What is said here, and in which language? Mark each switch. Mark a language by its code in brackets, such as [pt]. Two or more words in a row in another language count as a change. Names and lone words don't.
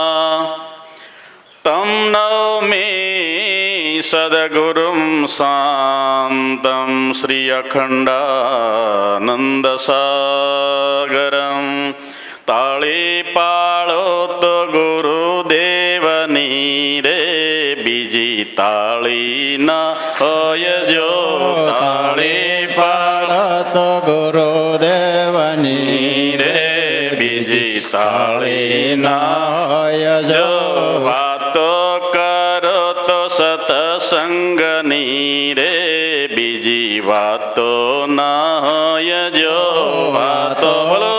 [sa] तं नौमि सद्गुरुं शान्तं श्री अखण्डानन्दसागरं [gu] તાળીપાળો તો ગુરુદેવની રે બીજી તાળી ન હોય જો તાળી તો ગુરુદેવની રે બીજી તાળી ના હોય જો વાતો કરો તો સત્સંગની રે બીજી વાતો ના હોય જો વાતો બોલો